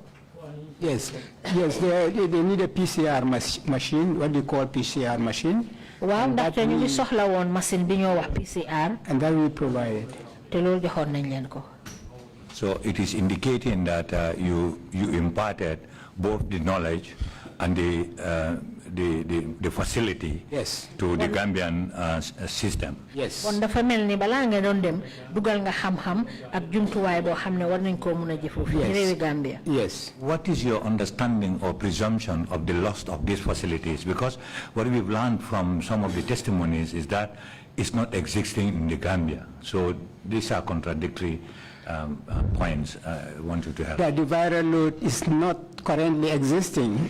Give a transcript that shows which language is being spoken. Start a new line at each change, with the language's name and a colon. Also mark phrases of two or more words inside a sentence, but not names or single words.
English: Yes, they need a PCR machine, what do you call PCR machine?
Wolof: waaw ndaxte ñu ngi soxla woon machine bi ñoo wax PCR.
English: And that we provided.
Wolof: te loolu joxoon nañ leen ko.
English: So it is indicating that you imparted both the knowledge and the facility to the Gambian system. Yes.
Wolof: kon dafa mel ni balaa nga doon dem dugal nga xam-xam ak jumtuwaay boo xam ne war nañ koo mun a jëfoo fi ci réewi Gambia.
English: Yes. What is your understanding or presumption of the loss of these facilities? Because what we've learned from some of the testimonies is that it's not existing in the Gambia. So these are contradictory points. I want you to help. That the viral load is not currently existing.